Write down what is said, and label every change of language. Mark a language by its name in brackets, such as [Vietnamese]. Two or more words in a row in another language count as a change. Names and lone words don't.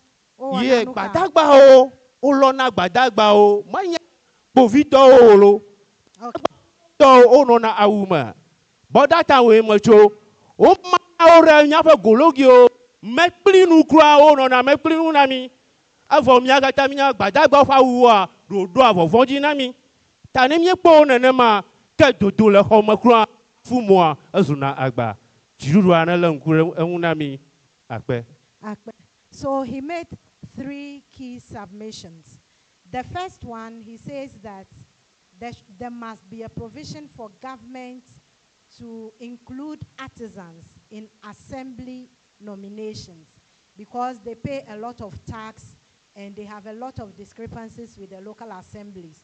[Ewe] ye gbadagbawo wolɔna gbadagbawo menye kpovitɔwo lo tɔwo wonɔna awu me bɔdata woe me tso womawo ɖe míaƒe gologiwo mekplinu kura wonɔna mekplinu na mi evɔ mía katã mía gbadagbawo ƒe awua ɖoɖoa vɔvɔ dzi na mi ta ne míekpɔ nenema ke dodo le xɔ me kura fumɔa ezuna agba dziɖuɖua ne le ŋku ɖe eŋu na mi akpe. [English] So he made 3 key submissions. The first one, he says that there must be a provision for government to include artisans in assembly nominations because they pay a lot of tax and they have a lot of discrepancies with the local assemblies.